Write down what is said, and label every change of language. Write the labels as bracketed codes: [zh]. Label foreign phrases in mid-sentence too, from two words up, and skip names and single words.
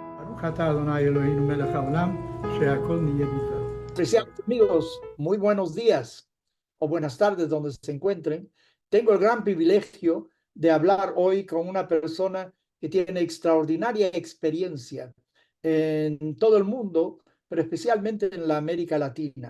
[he] ברוך אתה אדוני אלוהינו מלך העולם, שהכל נהיה בדברו. [es] Apreciados amigos, muy buenos días o buenas tardes donde se encuentren. Tengo el gran privilegio de hablar hoy con una persona que tiene extraordinaria experiencia en todo el mundo, pero especialmente en la América Latina.